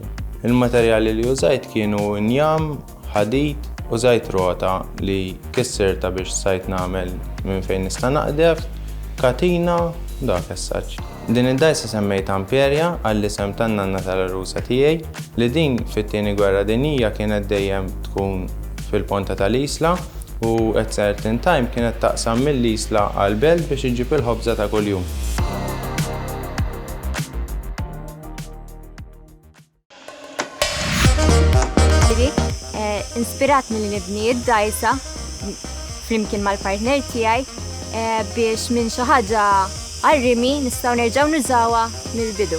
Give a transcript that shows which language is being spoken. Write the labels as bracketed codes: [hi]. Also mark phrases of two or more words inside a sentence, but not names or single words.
[mt] Il-materjali li użajt kienu njam, ħadid, użajt rota li kissirta biex sajt nagħmel minn fejn nista' naqdef, katina, dak as-saġġ. Din id-dajsa semmejta Amperja għall-isem tan-nanna tal-Rusa tiegħi li din fit-tieni gwerra dinjija kienet dejjem tkun fil-ponta tal-isla u [en] at certain time [mt] kienet taqsam mill-isla għall-belt biex iġib il-ħobża ta' kuljum. Inspirat milli nibni id-dajsa flimkien mal-partner tiegħi biex minn xi ħaġa għarrimi nistgħu nerġgħu nużawha mill-bidu.